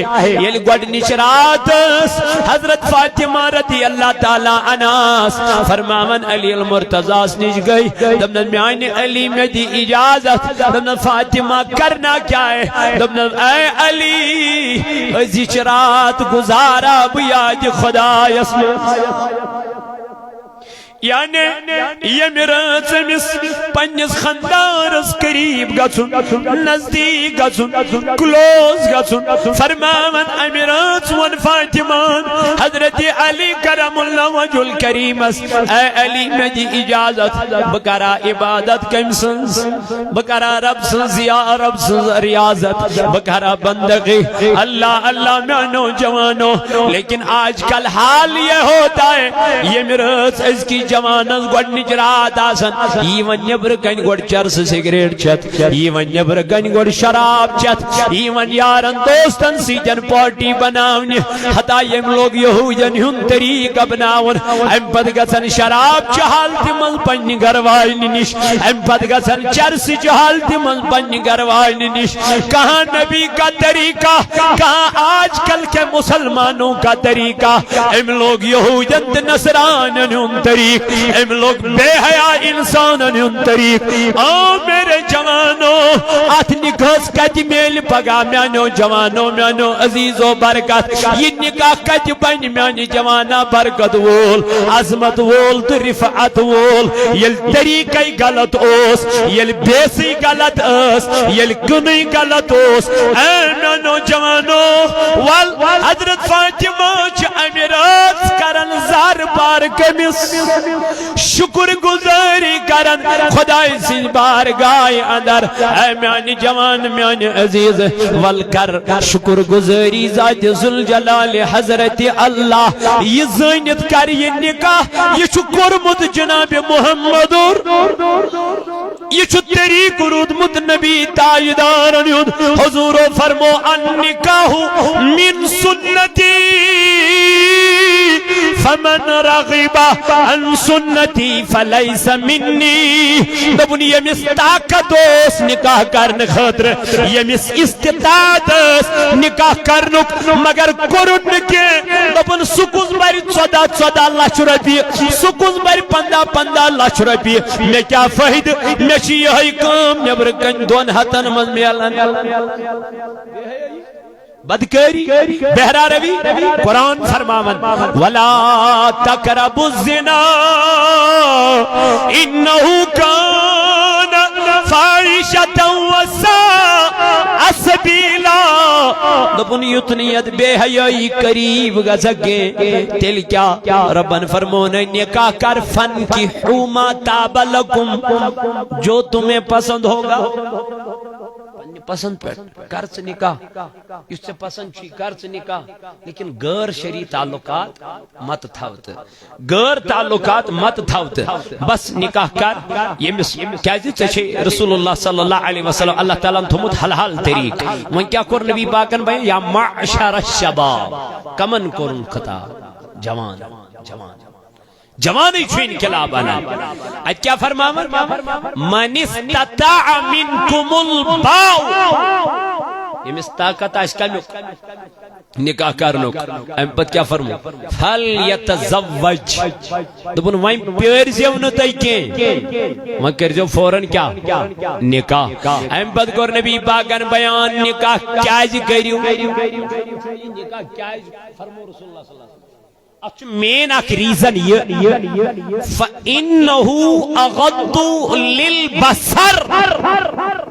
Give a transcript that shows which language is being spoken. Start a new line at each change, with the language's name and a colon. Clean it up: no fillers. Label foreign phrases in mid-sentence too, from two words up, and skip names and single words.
Kashmiri: یہ گوڑنچ رات حضرت فاطمہ رضی اللہ تعالی عنہ فرماون علی المرتضی نش گئی دبن میان علی میں دی اجازت دبن
Urdu: فاطمہ کرنا کیا ہے؟
Kashmiri: دبن اے علی ازیچ رات گزارا بیاد خدا یعنی یہ میرا سمس پنس خاندانس قریب گژھن نزدیک گژھن کلوز گژھن فرماون امیرات ون فاطمہ حضرت علی کرم اللہ وجہ الکریمس اے علی میں دی اجازت بکرا عبادت کم سنس بکرا رب سنس یا رب سنس ریاضت بکرا بندگی اللہ اللہ میانو جوانو
Urdu: لیکن آج کل حال یہ ہوتا ہے یہ میرا اس کی جوانس
Kashmiri: گوڑنچ رات آسن ایون نبر کن گوڑ چرس سگریٹ چت ایون نبر کن گوڑ شراب چت ایون یارن دوستن سیجن پارٹی بناونی حتی یم لوگ یہودین ہن طریق بناون ام پد گسن شراب چہالتی من پنی گروائن نش ام پد گسن چرس چہالتی من پنی گروائن نش
Urdu: کہاں نبی کا طریقہ کہاں آج کل کے مسلمانوں کا طریقہ
Kashmiri: ام لوگ یہودین نصرانن ہن طریق ام لوگ بے حیا انسان ان طریق آ میرے جوانو ات نکاح کت میل پگا میانو جوانو میانو عزیز و برکت یہ نکاح کت بن میانی جوانا برکت وول عظمت وول تو رفعت وول یل طریقہ غلط اوس یل بیسی غلط اس یل کنی غلط اوس اے میانو جوانو وال حضرت فاطمہ چ امیرات کرن زار بار کمس شکر گزاری کرن خدای سن بارگاہ اندر اے میانی جوان میانی عزیز والکر شکر گزاری ذات ذوالجلال حضرت اللہ یہ زینت کر یہ نکاح یہ چھو کرمت جناب محمد یہ چھو طریق رودمت نبی تاجدارن حضور فرمو
Arabic: النکاح من سنتی فمن رغب عن سنتی فلیس منی
Kashmiri: دبن یمس طاقت اس نکاح کرن خاطر یمس استطاعت اس نکاح کرنک مگر کرن کے دبن سکوز بری 14 لچھ روپیہ سکوز بری 15 لچھ روپیہ میں کیا فائد میں چی یہی کام نبر کن دون ہتن من میلن بدکاری بہرا روی قرآن فرماون
Arabic: وَلَا تَقْرَبُوا الزِّنَا إِنَّهُ كَانَ فَاحِشَةً وَسَاءَ سَبِيلًا
Kashmiri: دبن یتنیت بے حیائی قریب گزگے تل کیا ربن فرمونے نکاح کر فن کی حوما تاب لکم
Urdu: جو تمہیں پسند ہوگا پسند پر
Kashmiri: کرچ نکاح
Urdu: اس سے پسند
Kashmiri: چھی کرچ نکاح لیکن غیر شرعی تعلقات مت تھاوت غیر تعلقات مت تھاوت بس نکاح کر یہ کیا چھ رسول اللہ صلی اللہ علیہ وسلم اللہ تعالیٰ تھمت حلال طریق وہ کیا کر نبی پاکن بھائی یا معشر الشباب کمن کرن خطا جوان جوان جوانی چھو انقلاب آنا اج کیا فرماور
Arabic: من استطاع منکم الباؤ
Kashmiri: یہ طاقت آج کنک نکاح کرنک ام پت کیا فرمو فَلْيَتَزَوَّجْ دبن وائن پیور زیو نتائی کیں وہاں کر جو فوراں کیا نکاح ام پت کر نبی پاکن بیان نکاح کیا جی کریو نکاح کیا جی فرمو رسول اللہ صلی اللہ علیہ وسلم اچھ مین اک ریزن یہ
Arabic: فَإِنَّهُ أَغَضُّ لِلْبَصَرِ